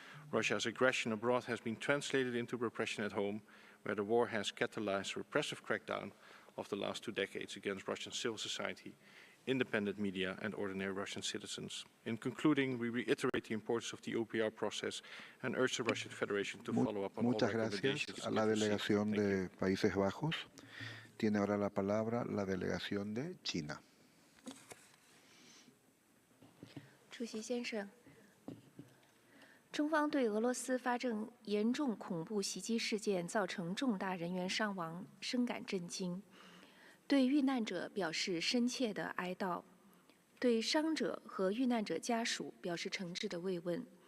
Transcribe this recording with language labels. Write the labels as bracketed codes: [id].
[en] Russia's aggression abroad has been translated into repression at home, where the war has catalyzed a repressive crackdown of the last 2 decades against Russian civil society, independent media and ordinary Russian citizens. In concluding, we reiterate the importance of the UPR process and urge the Russian Federation to follow up on all recommendations. [es] Muchas gracias a la delegación de Países Bajos. Tiene ahora la palabra la delegación de China. [zh] 主席先生，中方对俄罗斯发生严重恐怖袭击事件造成重大人员伤亡深感震惊，对遇难者表示深切的哀悼，对伤者和遇难者家属表示诚挚的慰问。